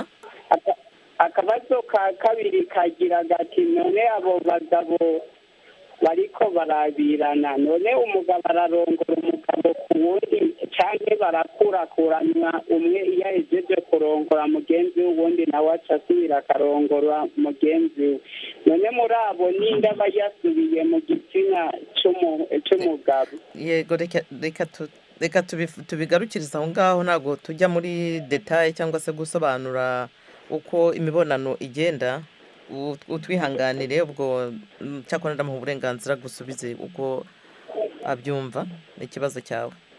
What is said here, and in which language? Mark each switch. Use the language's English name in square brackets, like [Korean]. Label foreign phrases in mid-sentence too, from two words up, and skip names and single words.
[Rundi] Akabazo ka kabiri kagira gati none abo bagabo bariko barabirana, none umugabo ararongora umugabo ku wundi canke barakurakuranwa, umwe iyo ahejeje kurongora mugenzi we uwundi nawe aca asubira akarongora mugenzi we. None muri abo ninde aba yasubiye mu gitsina c'umugabo? [Kinyarwanda] Yego reka tubigarukiriza aho ngaho, ntabwo tujya muri detaye cyangwa se gusobanura uko imibonano igenda. Utwihanganire, ubwo cyakora ndamuha uburenganzira gusubize uko abyumva ikibazo cyawe.